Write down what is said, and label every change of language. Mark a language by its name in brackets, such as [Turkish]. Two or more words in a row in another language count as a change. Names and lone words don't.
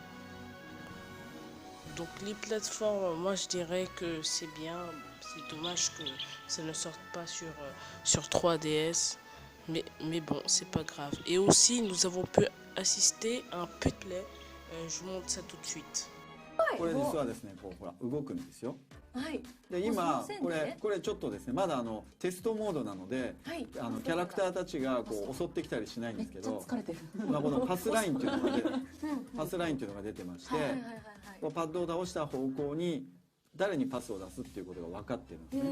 [French] Donc les plateformes, moi je dirais que c'est bien. C'est dommage que ça ne sorte pas sur 3DS. Mais bon, c'est pas grave. Et aussi, nous avons pu assister à un play. Je vous montre ça tout de suite. [Japanese] これ実はですね、こうほら動くんですよ。はい。で今これちょっとですね、まだテストモードなので、はいキャラクターたちがこう襲ってきたりしないんですけど、疲れてる。まあこのパスラインっていうのがパスラインっていうのが出てまして、はいはいはいこうパッドを倒した方向に誰にパスを出すっていうことが分かってるんですね。